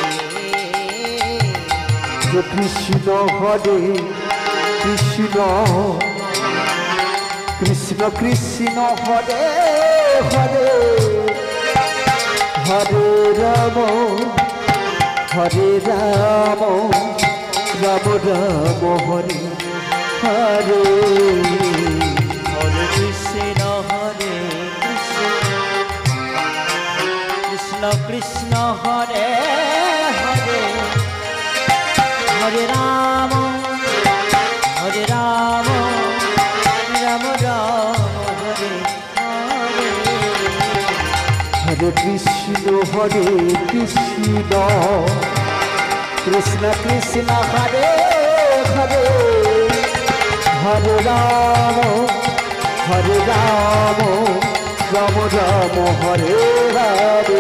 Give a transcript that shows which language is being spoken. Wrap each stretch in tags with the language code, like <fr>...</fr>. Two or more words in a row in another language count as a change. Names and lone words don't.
<sa>कृष्ण हरे कृष्ण कृष्ण कृष्ण हरे हरे हरे राम राम राम हरे हरे हरे कृष्ण কৃষ্ণ কৃষ্ণ হরে হরে হরে রাম রাম রাম হরে হরে হরে কৃষ্ণ কৃষ্ণ কৃষ্ণ হরে হরে হরে রাম রাম রাম হরে হরে</sa>